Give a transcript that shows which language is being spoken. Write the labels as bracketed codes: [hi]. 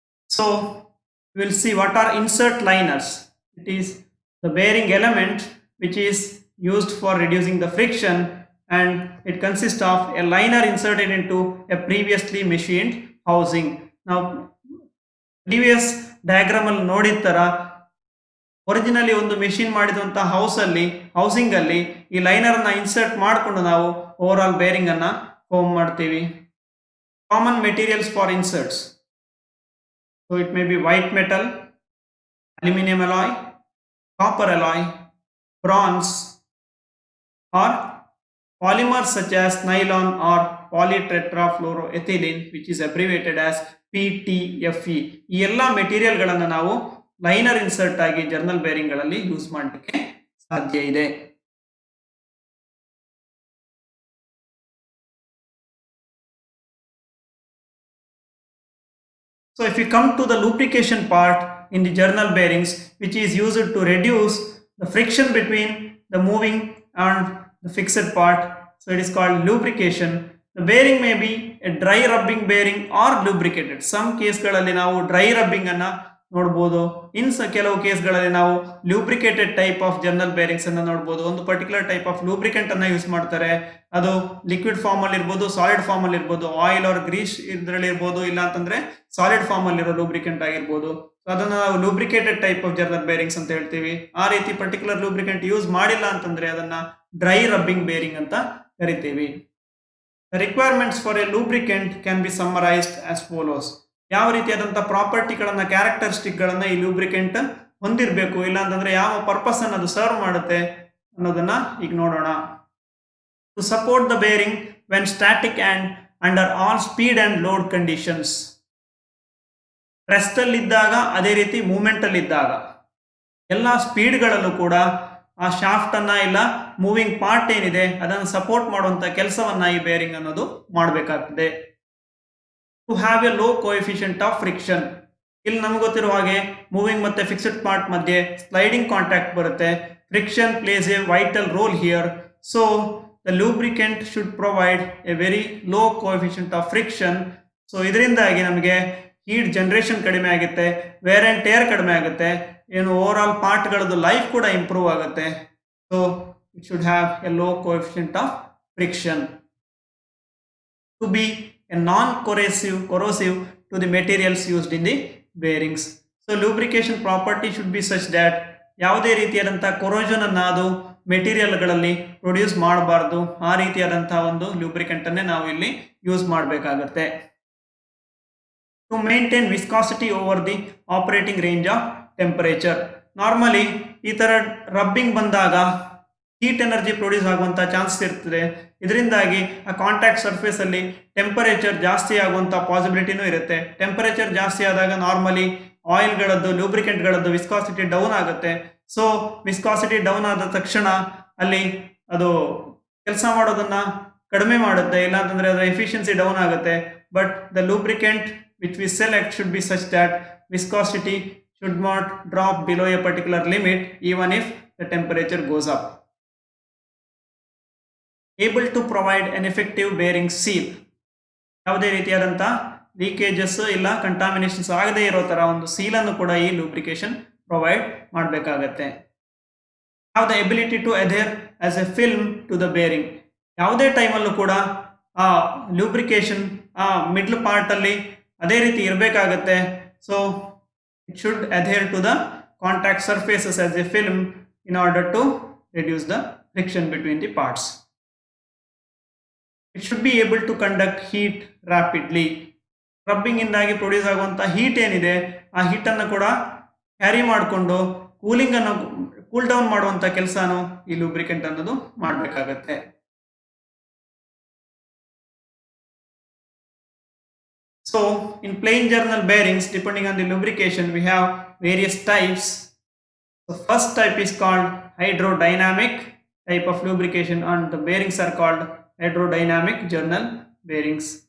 [en] So we will see what are insert liners. It is the bearing element which is used for reducing the friction and it consists of a liner inserted into a previously machined housing. Now previous diagram [kn] alli nodid tara originally ಒಂದು machine ಮಾಡಿದಂತಹ housing ಅಲ್ಲಿ ಈ liner ಅನ್ನ insert ಮಾಡಿಕೊಂಡು ನಾವು over all bearing ಅನ್ನ form ಮಾಡ್ತೀವಿ. [en] Common materials for inserts. So it may be white metal, aluminium alloy, copper alloy, bronze or polymers such as nylon or polytetrafluoroethylene which is abbreviated as PTFE. [kn] ಈ ಎಲ್ಲ material ಗಳನ್ನ ನಾವು liner insert ಆಗಿ journal bearing ಗಳಲ್ಲಿ use ಮಾಡಲಿಕ್ಕೆ ಸಾಧ್ಯ ಇದೆ. [en] So if we come to the lubrication part in the journal bearings which is used to reduce the friction between the moving and the fixed part, So it is called lubrication. The bearing may be a dry rubbing bearing or lubricated. Some [kn] ಕೇಸ್ಗಳಲ್ಲಿ ನಾವು dry rubbing ಅನ್ನ ನೋಡಬಹುದು. ಕೆಲವು ಕೇಸ್ಗಳಲ್ಲಿ ನಾವು ಲೂಬ್ರಿಕೇಟೆಡ್ type of journal bearings ಅನ್ನ ನೋಡಬಹುದು. ಒಂದು particular type of lubricant ಅನ್ನ use ಮಾಡ್ತಾರೆ. ಅದು ಲಿಕ್ವಿಡ್ ಫಾರ್ಮ್ ಅಲ್ಲಿ ಇರ್ಬೋದು, ಸಾಲಿಡ್ ಫಾರ್ಮ್ ಅಲ್ಲಿ ಇರ್ಬೋದು, ಆಯಿಲ್ ಆರ್ ಗ್ರೀಸ್ ಇದ್ರಲ್ಲಿ ಇರ್ಬೋದು, ಇಲ್ಲ ಅಂತಂದ್ರೆ ಸಾಲಿಡ್ ಫಾರ್ಮ್ ಅಲ್ಲಿ ಇರೋ ಲೂಬ್ರಿಕೆಂಟ್ ಆಗಿರ್ಬೋದು. ಅದನ್ನ ನಾವು ಲೂಬ್ರಿಕೇಟೆಡ್ ಟೈಪ್ ಆಫ್ ಜರ್ನಲ್ ಬೇರಿಂಗ್ಸ್ ಅಂತ ಹೇಳ್ತೀವಿ. ಆ ರೀತಿ ಪರ್ಟಿಕ್ಯುಲರ್ ಲೂಬ್ರಿಕೆಂಟ್ ಯೂಸ್ ಮಾಡಿಲ್ಲ ಅಂತಂದ್ರೆ ಅದನ್ನ ಡ್ರೈ ರಬ್ಬಿಂಗ್ ಬೇರಿಂಗ್ ಅಂತ ಕರಿತೀವಿ. [en] The requirements for a lubricant can be summarized as follows. [kn] ಯಾವ ರೀತಿಯಾದಂತಹ ಪ್ರಾಪರ್ಟಿಗಳನ್ನ, ಕ್ಯಾರೆಕ್ಟರಿಸ್ಟಿಕ್ ಗಳನ್ನ ಈ ಲೂಬ್ರಿಕೆಂಟ್ ಹೊಂದಿರಬೇಕು, ಇಲ್ಲ ಅಂತಂದ್ರೆ ಯಾವ ಪರ್ಪಸ್ ಅನ್ನು ಅದು ಸರ್ವ್ ಮಾಡುತ್ತೆ ಅನ್ನೋದನ್ನ ಈಗ ನೋಡೋಣ. [en] To support the bearing when static and under all speed and load conditions. [kn] Rest ಅಲ್ಲಿ ಇದ್ದಾಗ, ಅದೇ ರೀತಿ ಮೂವ್ಮೆಂಟ್ ಅಲ್ಲಿ ಇದ್ದಾಗ, ಎಲ್ಲ ಸ್ಪೀಡ್ಗಳಲ್ಲೂ ಕೂಡ ಆ ಶಾಫ್ಟ್ ಅನ್ನ ಇಲ್ಲ ಮೂವಿಂಗ್ ಪಾರ್ಟ್ ಏನಿದೆ ಅದನ್ನು ಸಪೋರ್ಟ್ ಮಾಡುವಂತ ಕೆಲಸವನ್ನ ಈ ಬೇರಿಂಗ್ ಅನ್ನೋದು ಮಾಡಬೇಕಾಗ್ತದೆ. [en] To have a low coefficient of friction. [kn] ಇಲ್ಲಿ ನಮ್ಗೆ ಗೊತ್ತಿರುವ ಹಾಗೆ ಮೂವಿಂಗ್ ಮತ್ತೆ ಫಿಕ್ಸ್ಡ್ ಪಾರ್ಟ್ ಮಧ್ಯೆ ಸ್ಲೈಡಿಂಗ್ ಕಾಂಟ್ಯಾಕ್ಟ್ ಬರುತ್ತೆ. [en] Friction plays a vital role here. So the lubricant should provide a very low coefficient of friction. [kn] So ಇದರಿಂದಾಗಿ ನಮಗೆ ಹೀಟ್ ಜನರೇಷನ್ ಕಡಿಮೆ ಆಗುತ್ತೆ, ವೇರ್ ಅಂಡ್ ಟೇರ್ ಕಡಿಮೆ ಆಗುತ್ತೆ, ಏನು ಓವರ್ ಆಲ್ ಪಾರ್ಟ್ಗಳದ್ದು ಲೈಫ್ ಕೂಡ ಇಂಪ್ರೂವ್ ಆಗುತ್ತೆ. [en] So it should have a low coefficient of friction. To be a non corrosive to the materials used in the bearings. So lubrication property should be such that [kn] ಯಾವುದೇ ರೀತಿಯಾದಂತಹ corrosion ಅನ್ನ ಅದು ಮೆಟೀರಿಯಲ್ಗಳಲ್ಲಿ produce ಮಾಡಬಾರ್ದು. ಆ ರೀತಿಯಾದಂತಹ ಒಂದು lubricant ಅನ್ನೇ ನಾವು ಇಲ್ಲಿ ಯೂಸ್ ಮಾಡಬೇಕಾಗತ್ತೆ. [en] To maintain viscosity over the operating range of temperature. [kn] Normally ಈ ತರ ರಬ್ಬಿಂಗ್ ಬಂದಾಗ ಹೀಟ್ ಎನರ್ಜಿ ಪ್ರೊಡ್ಯೂಸ್ ಆಗುವಂತ ಚಾನ್ಸಸ್ ಇರ್ತದೆ. ಇದರಿಂದಾಗಿ ಆ ಕಾಂಟ್ಯಾಕ್ಟ್ ಸರ್ಫೇಸ್ ಅಲ್ಲಿ ಟೆಂಪರೇಚರ್ ಜಾಸ್ತಿ ಆಗುವಂತ ಪಾಸಿಬಿಲಿಟಿನೂ ಇರುತ್ತೆ. ಟೆಂಪರೇಚರ್ ಜಾಸ್ತಿ ಆದಾಗ ನಾರ್ಮಲಿ ಆಯಿಲ್ಗಳದ್ದು, ಲೂಬ್ರಿಕೆಂಟ್ಗಳದ್ದು ವಿಸ್ಕಾಸಿಟಿ ಡೌನ್ ಆಗುತ್ತೆ. ಸೊ ವಿಸ್ಕಾಸಿಟಿ ಡೌನ್ ಆದ ತಕ್ಷಣ ಅಲ್ಲಿ ಅದು ಕೆಲಸ ಮಾಡೋದನ್ನ ಕಡಿಮೆ ಮಾಡುತ್ತೆ, ಇಲ್ಲ ಅಂತಂದ್ರೆ ಅದರ ಎಫಿಷಿಯನ್ಸಿ ಡೌನ್ ಆಗುತ್ತೆ. [en] But the lubricant which we select should be such that viscosity should not drop below a particular limit even if the temperature goes up. Able to provide an effective bearing seal. [kn] ಯಾವುದೇ ರೀತಿಯಾದಂಥ leakages ಇಲ್ಲ contaminations ಆಗದೇ ಇರೋ ತರ ಒಂದು seal ಅನ್ನು ಕೂಡ ಈ ಲೂಬ್ರಿಕೇಶನ್ ಪ್ರೊವೈಡ್ ಮಾಡಬೇಕಾಗತ್ತೆ. [en] Have the ability to adhere as a film to the bearing. [kn] ಯಾವುದೇ ಟೈಮಲ್ಲೂ ಕೂಡ ಆ ಲೂಬ್ರಿಕೇಶನ್ ಆ ಮಿಡ್ಲ್ ಪಾರ್ಟ್ ಅಲ್ಲಿ ಅದೇ ರೀತಿ ಇರಬೇಕಾಗತ್ತೆ. [en] So it should adhere to the contact surfaces as a film in order to reduce the friction between the parts. It should be able to conduct heat rapidly. [kn] Rubbing ಇಂದಾಗಿ produce ಆಗುವಂಥ heat ಏನಿದೆ ಆ heat ಅನ್ನು ಕೂಡ carry ಮಾಡಿಕೊಂಡು cooling ಅನ್ನು cool down ಮಾಡುವಂಥ ಕೆಲಸನೂ ಈ ಲೂಬ್ರಿಕೆಂಟ್ ಅನ್ನೋದು ಮಾಡಬೇಕಾಗತ್ತೆ. [en] So in plain journal bearings, depending on the lubrication, we have various types. The first type is called hydrodynamic type of lubrication, and the bearings are called hydrodynamic journal bearings.